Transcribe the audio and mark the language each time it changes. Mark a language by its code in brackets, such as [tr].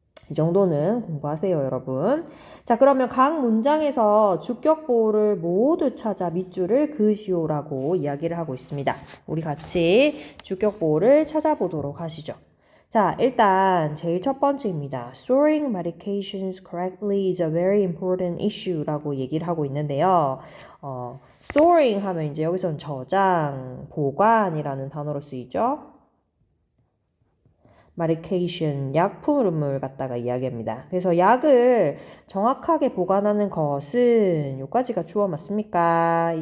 [ko] 이 정도는 공부하세요, 여러분. 자, 그러면 각 문장에서 주격 보어를 모두 찾아 밑줄을 그으시오라고 이야기를 하고 있습니다. 우리 같이 주격 보어를 찾아보도록 하시죠. 자, 일단 제일 첫 번째입니다. [en] Storing medications correctly is a very important issue [ko] 라고 얘기를 하고 있는데요. storing 하면 이제 여기서는 저장, 보관이라는 단어로 쓰이죠. medication, 약품을 갖다가 이야기합니다. 그래서 약을 정확하게 보관하는 것은 요까지가 주어 맞습니까?